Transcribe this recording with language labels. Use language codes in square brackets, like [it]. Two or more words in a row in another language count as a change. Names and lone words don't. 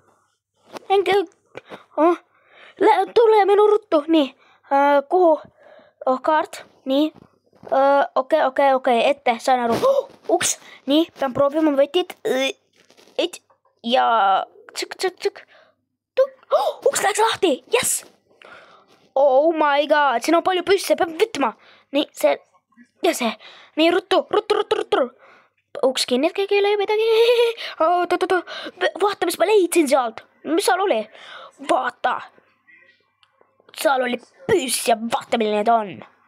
[et] Tule minu ruttu, nii, kuhu? Kaart, nii, okei, ette, saan aru. Uks, nii, pean proovima võtid. Ja tsõk. Uks läks lahti, jess. [en] Oh my god, [et] siin on palju püsse, peab võtma. Nii, see, nii, ruttu. Uks kinni, et keegi ei löö midagi. Vaata, mis ma leidsin sealt. Mis seal oli? Vaata. Seal oli püss ja vaata, milline ta on.